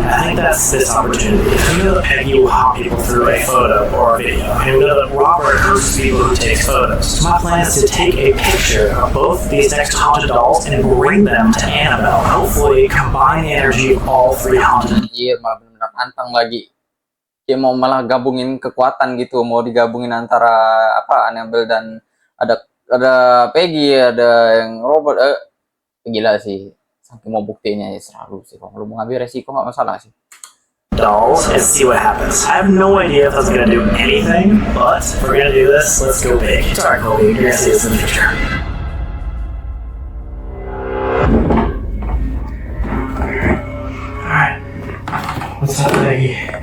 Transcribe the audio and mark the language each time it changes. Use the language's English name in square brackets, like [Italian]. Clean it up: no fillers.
[English] I think that's this opportunity. We know that Peggy will haunt people through a photo or a video. And we know that Robert hosts people who takes photos. So my plan is to take a picture of both these next haunted dolls and bring them to Annabelle. Hopefully combine the energy of all three haunted. [Indonesian] Anjir, malah benar-benar antang lagi. Dia mau malah gabungin kekuatan gitu, mau digabungin antara apa Annabelle dan ada Peggy, ada yang Robert. Gila sih. Sampai mau buktinya ya selalu sih. Kalau lu mau ngambil resiko nggak masalah sih. [English] Dolls and see what happens. I have no idea if that's gonna do anything, but if we're gonna do this, let's go big. Sorry, Colby, you're gonna see this in the future. Alright. What's up, Peggy?